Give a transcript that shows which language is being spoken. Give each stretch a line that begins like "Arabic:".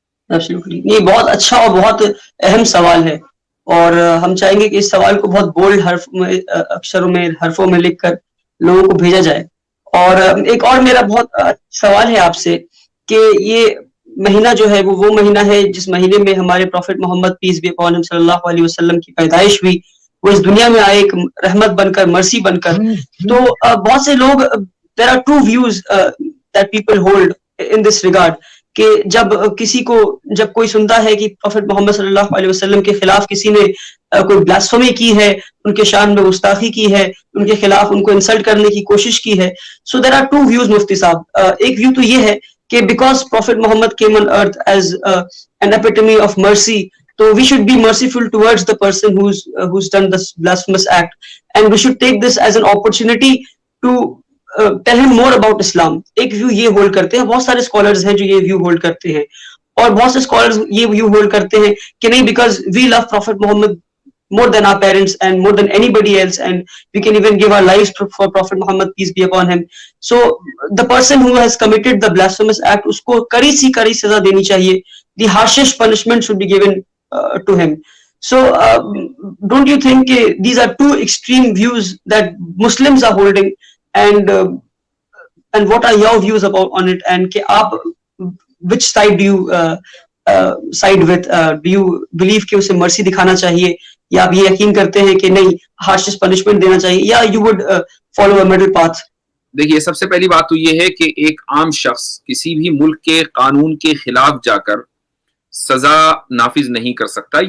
Urdu: یہ بہت اچھا اور بہت اہم سوال ہے, اور ہم چاہیں گے کہ اس سوال کو بہت بولڈ اکشروں میں حرفوں میں لکھ کر لوگوں کو بھیجا جائے. اور ایک اور میرا بہت سوال ہے آپ سے کہ یہ مہینہ جو ہے وہ مہینہ ہے جس مہینے میں ہمارے profit Muhammad
English: peace be upon him
Urdu: صلی اللہ علیہ وسلم کی پیدائش ہوئی. وہ اس دنیا میں آئے ایک رحمت بن کر, مرسی بن کر. تو بہت سے لوگ,
English: there are two views that people hold in this regard
Urdu: کہ جب کوئی سنتا ہے کہ پروفٹ محمد صلی اللہ علیہ وسلم کے خلاف کسی نے کوئی بلاسفمی کی ہے، ان کے شان میں گستاخی کی ہے، ان کے خلاف ان کو انسلٹ کرنے کی کوشش کی ہے.
English: So there are two views مفتی صاحب.
Urdu: ایک ویو تو یہ ہے کہ
English: Because prophet Muhammad came on earth as an epitome of mercy, so we should be merciful towards the person who's done this blasphemous act, and we should take this as an opportunity to tell him more about Islam.
Urdu: ایک view یہ hold کرتے ہیں. بہت سارے scholars ہیں جو یہ view hold کرتے ہیں، اور بہت سے اسکالرز یہ ویو ہولڈ کرتے ہیں کہ نہیں،
English: Because we love prophet Muhammad more than our parents and more than anybody else, and we can even give our lives for Prophet Muhammad, peace be upon him. So the person who has committed the blasphemous act,
Urdu: usko kari saza deni chahiye.
English: The harshest punishment should be given to him. So don't you think these are two extreme views that Muslims are holding, and what are your views on it, and
Urdu: ke aap
English: which side do you side with? Do you believe
Urdu: کہ اسے مرسی دکھانا چاہیے، یا آپ یہ یقین کرتے ہیں کہ نہیں، ہارشسٹ پنشمنٹ دینا چاہیے، یا
English: You would follow a middle path?
Urdu: دیکھیے، سب سے پہلی بات تو یہ ہے کہ ایک عام شخص کسی بھی ملک کے قانون کے خلاف جا کر سزا نافذ نہیں کر سکتا.